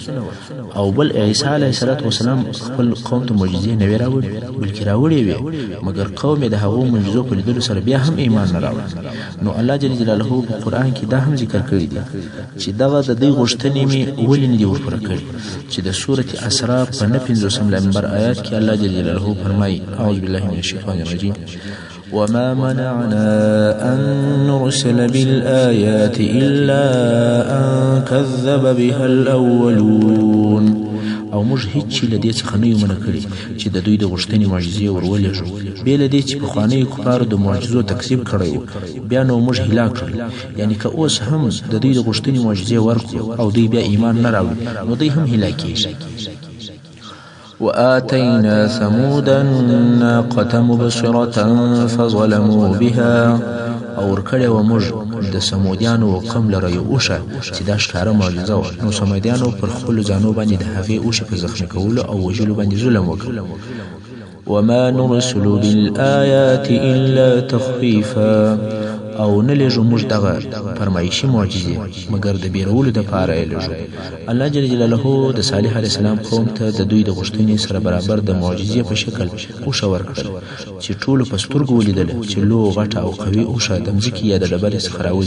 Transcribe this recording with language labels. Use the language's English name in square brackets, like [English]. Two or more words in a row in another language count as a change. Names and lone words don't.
[Pashto] او بل، عیسی [Arabic] علیه السلام [Pashto] خپل قوم ته معجزې نه وې راوړي، بلکې راوړې وې، مګر قوم یې د هغو معجزو په لیدلو سره بیا هم ایمان نه راوړ. نو الله [Arabic] جل جلاله [Pashto] په قرآن کې دا هم ذکر کړي دي چې دغه د دوی غوښتنې مې ولې نه دي ورپوره کړي، چې د سورة اسراء په 59 نمبر آیات کې الله [Arabic] جل جلاله [Pashto] فرمایي: [Arabic] اعوذ بالله من الشیطان الرجیم وما منعنا أن نرسل بالآيات إلا أن كذب بها الأولون. [Pashto] او موږ هیڅ شي له دې څخه نه یو منع کړي چې د دوی د غوښتنې معجزې ورولېږو، بې له دې چې پخوانیو کفارو د معجزو تکذیب کړی و، بیا نو موږ هلاک کړل. یعنې که اوس هم د دوی د غوښتنې معجزې ورکړو او دوی بیا ایمان نه راوړي، نو دوی هم هلاکېږي. [Arabic] وآتينا ثمود الناقة مبصرة فظلموا بها. [Pashto] او ورکړې وه موږ د سمودیانو قوم لره یو اوښه چې دا ښکاره معجزه وه. نو سمودیانو پر خپلو ځانو باندې د هغې اوښې په زخمي کولو او وژلو باندې ظلم وکړ. [Arabic] وما نرسل بالآيات إلا تخويفا. [Pashto] او نه لېږو موږ دغه فرمایشي معجزې مګر د بیرولو دپاره یې لېږو. الله [Arabic] جل جلاله [Pashto] د صالح [Arabic] علیه السلام [Pashto] قوم ته د دوی د غوښتنې سره برابر د معجزې په شکل اوښه ورکړل چې ټولو په سترګو ولیدله چې لو غټه او قوي اوښه د مځکې یا د ډبرې څخه راوځي.